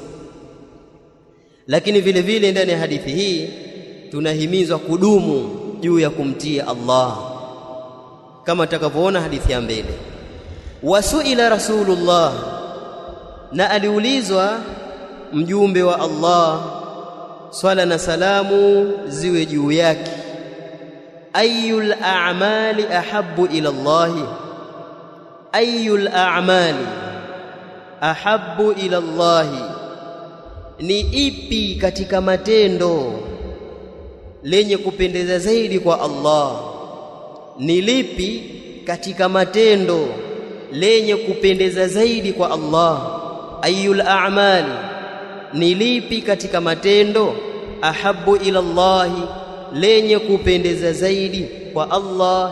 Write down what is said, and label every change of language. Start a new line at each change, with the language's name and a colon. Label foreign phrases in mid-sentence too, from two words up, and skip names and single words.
Swahili: Lakini vile vile ndani ya hadithi hii tunahimizwa kudumu juu ya kumtii Allah, kama tutakavyoona hadithi ya mbele.
Arabic: وسئل رسول الله,
Swahili: na aliulizwa mjumbe wa Allah, swala na salamu ziwe juu yake,
Arabic: أي الأعمال أحب إلى الله, أي الأعمال أحب إلى الله,
Swahili: ni ipi katika matendo lenye kupendeza zaidi kwa Allah? Ni lipi katika matendo lenye kupendeza zaidi kwa Allah?
Arabic: أي الأعمال,
Swahili: ni lipi katika matendo
Arabic: أحب إلى الله,
Swahili: lenye kupendeza zaidi kwa Allah?